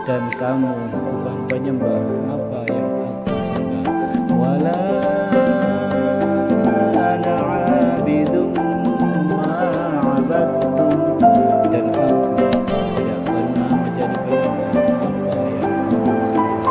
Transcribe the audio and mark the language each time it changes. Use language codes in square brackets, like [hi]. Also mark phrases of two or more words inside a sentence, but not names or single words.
[id] kamu bukan penyembah apa yang aku sembah. [ar] ولا أنا عابد ما عبدتم, [id] dan aku tidak pernah menjadi penyembah apa yang kamu sembah.